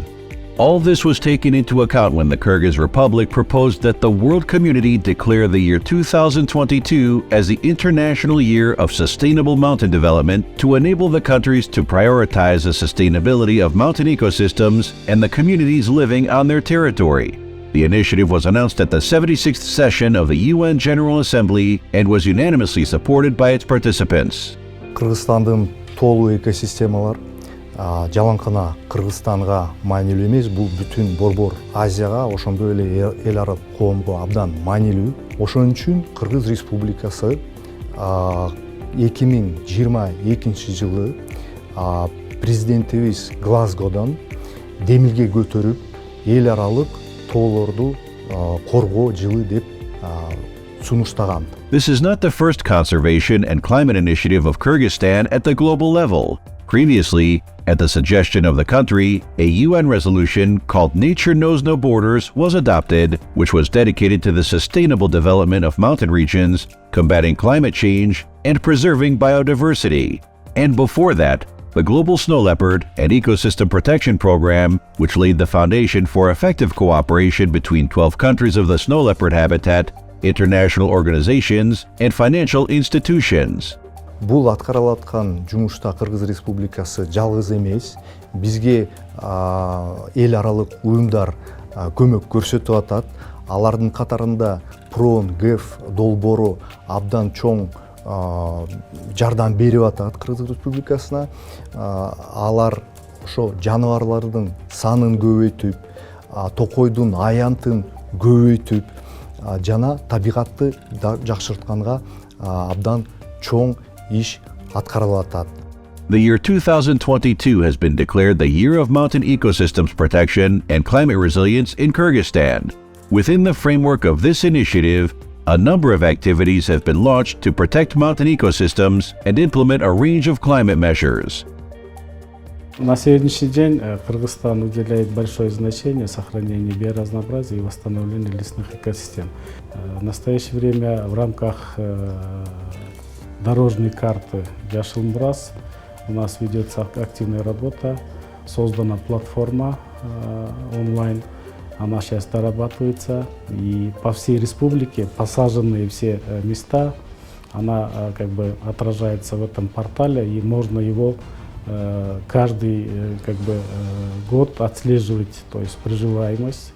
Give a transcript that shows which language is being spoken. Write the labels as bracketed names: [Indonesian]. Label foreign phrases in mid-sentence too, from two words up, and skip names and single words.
[English] All this was taken into account when the Kyrgyz Republic proposed that the world community declare the year 2022 as the International Year of Sustainable Mountain Development to enable the countries to prioritize the sustainability of mountain ecosystems and the communities living on their territory. The initiative was announced at the 76th session of the UN General Assembly and was unanimously supported by its participants. [Kyrgyz] Кыргызстандын толуу экосистемалар жалаңкына Кыргызстанга маанилүү эмес, бул бүтүн борбор Азияга, ошондой эле эл аралык коомго абдан маанилүү. Ошон үчүн Кыргыз Республикасы 2022 жылы президентибиз Глазгодон демилге көтөрүп, эл аралык тоолорду коргоо жылы деп сунуштаган. [English] This is not the first conservation and climate initiative of Kyrgyzstan at the global level. Previously, at the suggestion of the country, a UN resolution called Nature Knows No Borders was adopted, which was dedicated to the sustainable development of mountain regions, combating climate change, and preserving biodiversity. And before that, the Global Snow Leopard and Ecosystem Protection Program, which laid the foundation for effective cooperation between 12 countries of the snow leopard habitat, international organizations, and financial institutions. [Kyrgyz] Бул аткарылып аткан жумушта Кыргыз Республикасы жалгыз эмес, бизге эл аралык уюмдар көмөк көрсөтүп атат. Алардын катарында ПРОН, ГЭФ долбоору абдан чоң жардам берип атат Кыргыз Республикасына. Алар ошо жаныбарлардын санын көбөйтүп, токойдун аянтын көбөйтүп, жана табигатты жакшыртканга абдан чоң иш аткарылып атат. [English] The year 2022 has been declared the Year of Mountain Ecosystems Protection and Climate Resilience in Kyrgyzstan. Within the framework of this initiative, a number of activities have been launched to protect mountain ecosystems and implement a range of climate measures. [Russian] На сегодняшний день Кыргызстан уделяет большое значение сохранению биоразнообразия и восстановлению лесных экосистем. В настоящее время в рамках дорожной карты Яшилмбрас у нас ведется активная работа, создана платформа онлайн, она сейчас дорабатывается, и по всей республике посаженные все места, она как бы отражается в этом портале, и можно его каждый год отслеживать, то есть приживаемость.